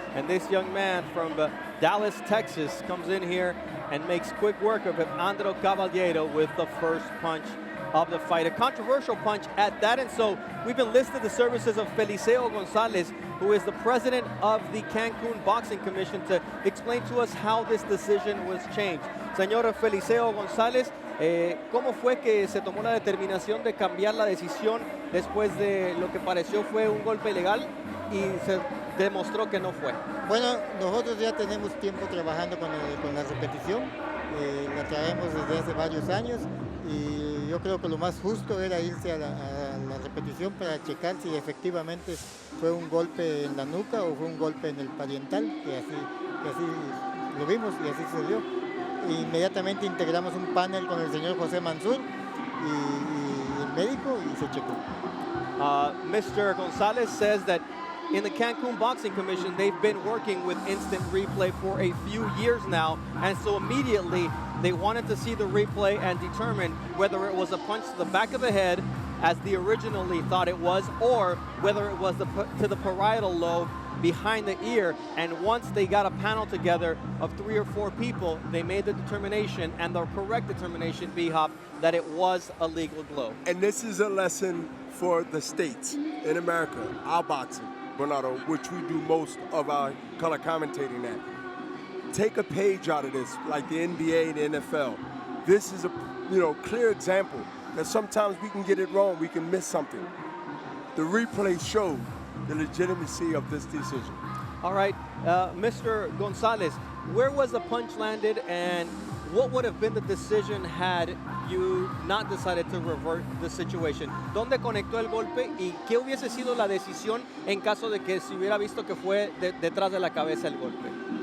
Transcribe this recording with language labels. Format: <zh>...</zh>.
<en>And this young man from Dallas, Texas comes in here and makes quick work of Evandro Cavalheiro with the first punch of the fight. A controversial punch at that, and so we've enlisted the services of Feliceo Gonzalez, who is the president of the Cancun Boxing Commission, to explain to us how this decision was changed.</en> <es>Señor Feliceo Gonzalez, ¿cómo fue que se tomó la determinación de cambiar la decisión después de lo que pareció fue un golpe ilegal y se demostró que no fue? Bueno, nosotros ya tenemos tiempo trabajando con la repetición, la traemos desde hace varios años y yo creo que lo más justo era irse a la repetición para checar si efectivamente fue un golpe en la nuca o fue un golpe en el pariental, que así lo vimos y así se dio. Inmediatamente integramos un panel con el señor José Mansur y el médico y se checó.</es> <en>Mr. Gonzalez says that in the Cancun Boxing Commission, they've been working with instant replay for a few years now, and so immediately they wanted to see the replay and determine whether it was a punch to the back of the head, as they originally thought it was, or whether it was to the parietal lobe behind the ear. And once they got a panel together of 3 or 4 people, they made the determination, and the correct determination, B-Hop, that it was a legal blow. And this is a lesson for the states in America, our boxing, Bernardo, which we do most of our color commentating at. Take a page out of this, like the NBA and the NFL. This is a clear example that sometimes we can get it wrong, we can miss something. The replay showed the legitimacy of this decision. All right, Mr. Gonzalez, where was the punch landed, and what would have been the decision had you not decided to revert the situation?</en> <es>¿Dónde conectó el golpe y qué hubiese sido la decisión en caso de que se hubiera visto que fue detrás de la cabeza el golpe?</es>